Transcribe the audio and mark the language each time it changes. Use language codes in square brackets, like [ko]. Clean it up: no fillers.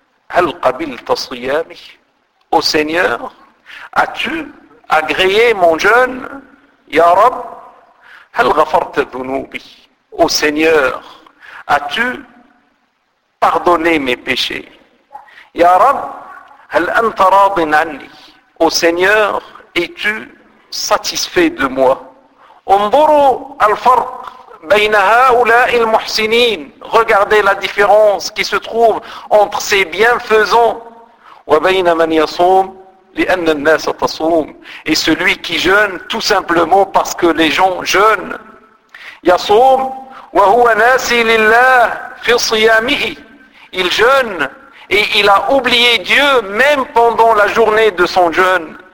[ar] هل قبلت صيامي؟ [fr] Ô Seigneur, as-tu agréé mon jeûne, Ya Rab? [ar] هل غفرت ذنوبي؟ [fr] Ô Seigneur, as-tu pardonné mes péchés? Ya Rab, [ar] هل أنت راض عني؟ [fr] Ô Seigneur, es-tu satisfait de moi? [ar] انظروا الفرق بين هؤلاء المحسنين. [fr] Regardez la différence qui se trouve entre ces bienfaisants. [ar] وبين من يصوم لأن الناس تصوم, [fr] et celui qui jeûne tout simplement parce que les gens jeûnent. [ar] يصوم وهو ناسي لله في صيامه, [fr] il jeûne et il a oublié Dieu même pendant la journée de son jeûne.